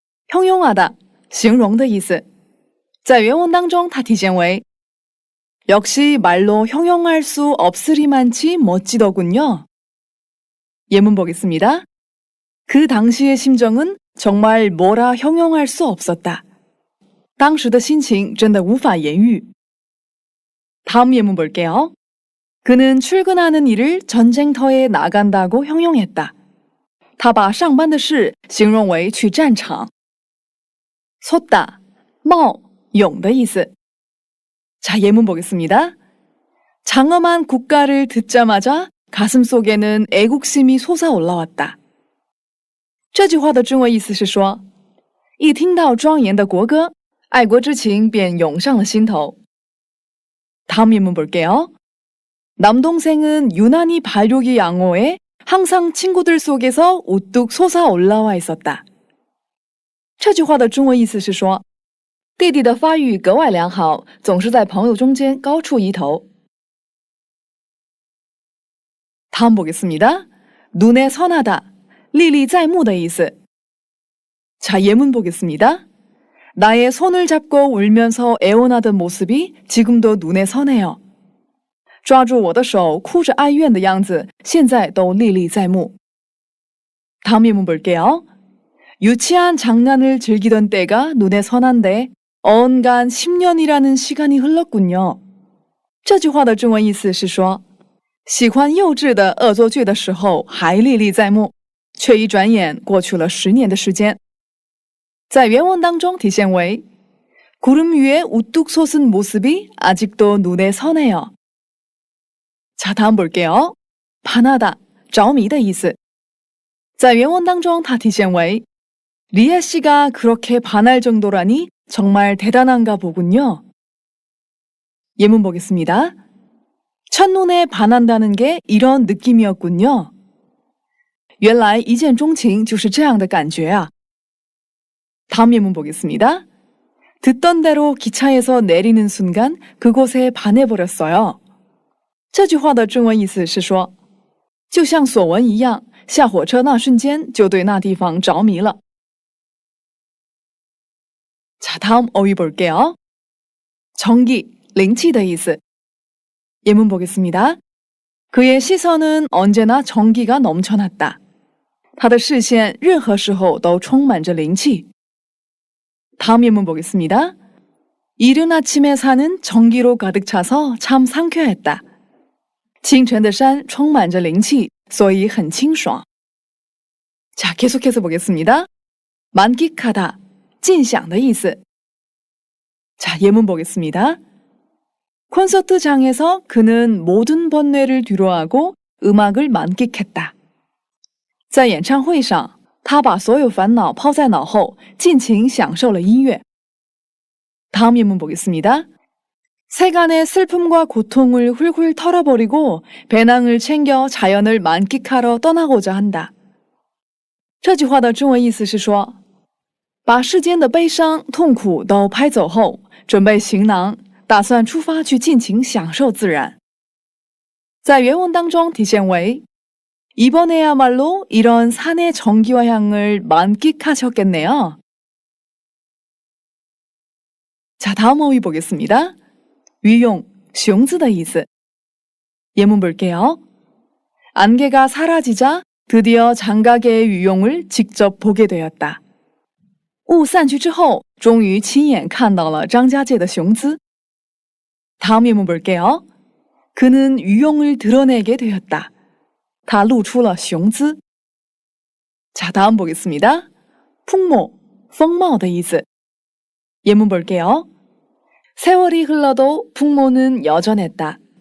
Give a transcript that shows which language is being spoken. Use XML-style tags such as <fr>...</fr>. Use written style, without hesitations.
<zh>형용하다, 形容的意思。在原文当中它体现为</zh> <ko>역시 말로 형용할 수 없으리만치 멋지더군요. 예문 보겠습니다. 그 당시의 심정은 정말 뭐라 형용할 수 없었다.</ko> <zh>当时的心情真的无法言喻.</zh> <ko>다음 예문 볼게요. 그는 출근하는 일을 전쟁터에 나간다고 형용했다.</ko> <zh>他把上班的事形容为去战场. 솟다, 冒, 용的意思.</zh> <ko>자, 예문 보겠습니다. 장엄한 국가를 듣자마자 가슴 속에는 애국심이 솟아올라왔다.</ko> <zh>这句话的中文意思是说，一听到庄严的国歌，爱国之情便涌上了心头.</zh> <ko>다음 예문 볼게요. 남동생은 유난히 발육이 양호해 항상 친구들 속에서 우뚝 솟아올라와 있었다.</ko> <zh>这句话的中文意思是说，弟弟的发育格外良好，总是在朋友中间高出一头.</zh> <ko>다음 보겠습니다.</ko> <zh>눈에 선하다, 历历在目的意思.</zh> <ko>자, 예문 보겠습니다. 나의 손을 잡고 울면서 애원하던 모습이 지금도 눈에 선해요.</ko> <zh>抓住我的手哭着哀怨的样子现在都历历在目.</zh> <ko>다음 예문 볼게요. 유치한 장난을 즐기던 때가 눈에 선한데 언간 10년이라는 시간이 흘렀군요.</ko> <zh>这句话的中文意思是说，喜欢幼稚的恶作剧的时候还历历在目，却一转眼过去了10年的时间。在原文当中体现为</zh> <ko>구름 위에 우뚝 솟은 모습이 아직도 눈에 선해요. 자, 다음 볼게요. 반하다,</ko> <zh>着迷的意思. 在原文当中它体现为</zh> <ko>리아 씨가 그렇게 반할 정도라니 정말 대단한가 보군요. 예문 보겠습니다. 첫눈에 반한다는 게 이런 느낌이었군요.</ko> <zh>原来一见钟情就是这样的感觉啊.</zh> <ko>다음 예문 보겠습니다. 듣던 대로 기차에서 내리는 순간 그곳에 반해버렸어요.</ko> <zh>这句话的中文意思是说，就像所闻一样，下火车那瞬间就对那地方着迷了.</zh> <ko>자, 다음 어휘 볼게요. 정기,</ko> <zh>灵气的意思.</zh> <ko>예문 보겠습니다. 그의 시선은 언제나 정기가 넘쳐났다.</ko> <zh>他的视线任何时候都充满着灵气.</zh> <ko>다음 예문 보겠습니다. 이른 아침에 산은 정기로 가득 차서 참 상쾌했다.</ko> <zh>清晨的山充满着灵气，所以很清爽.</zh> <ko>자, 계속해서 보겠습니다. 만끽하다,</ko> <zh>尽享的意思.</zh> <ko>자, 예문 보겠습니다. 콘서트장에서 그는 모든 번뇌를 뒤로하고 음악을 만끽했다.</ko> <zh>在演唱会上，他把所有烦恼抛在脑后，尽情享受了音乐.</zh> <ko>다음 예문 보겠습니다. 세간의 슬픔과 고통을 훌훌 털어버리고 배낭을 챙겨 자연을 만끽하러 떠나고자 한다.</ko> <zh>这句话的中文意思是说，把世间的悲伤、痛苦都拍走后，准备行囊，打算出发去尽情享受自然. 在原文当中体现为</zh> <ko>이번에야말로 이런 산의 정기와 향을 만끽하셨겠네요. 자, 다음 어휘 보겠습니다. 위용,</ko> <zh>熊字的意思.</zh> <ko>예문 볼게요. 안개가 사라지자 드디어 장가계의 위용을 직접 보게 되었다.</ko> <zh>雾散去之后，终于亲眼看到了张家界的雄姿.</zh> <ko>다음 예문 볼게요. 그는 위용을 드러내게 되었다.</ko> <zh>他露出了雄姿.</zh> <ko>자, 다음 보겠습니다. 풍모,</ko> <zh>风貌的意思.</zh> <ko>예문 볼게요. 세월이 흘러도 풍모는 여전했다.</ko>